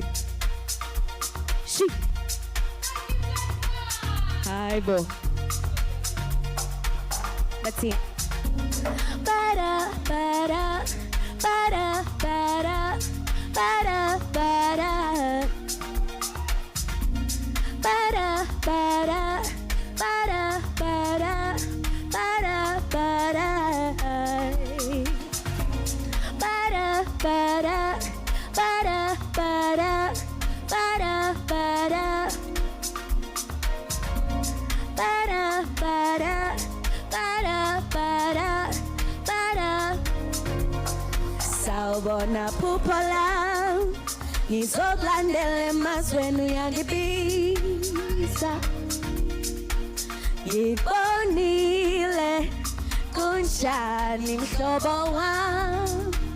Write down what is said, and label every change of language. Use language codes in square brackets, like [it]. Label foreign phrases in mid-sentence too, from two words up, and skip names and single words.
[en] She. Hi, bo. Let's see. Ba-da, ba-da, ba-da, ba-da, ba-da, ba-da. Ba-da, ba-da, ba-da, ba-da, ba-da, ba-da. Ba-da, ba-da, ba-da, ba-da, ba-da. Ba-da, ba-da, ba-da, ba-da, ba-da. [zu] Sawubona Phupola, ngizokulandela emazweni uyangibisa. Ngibonile kunjani mhlobo wami.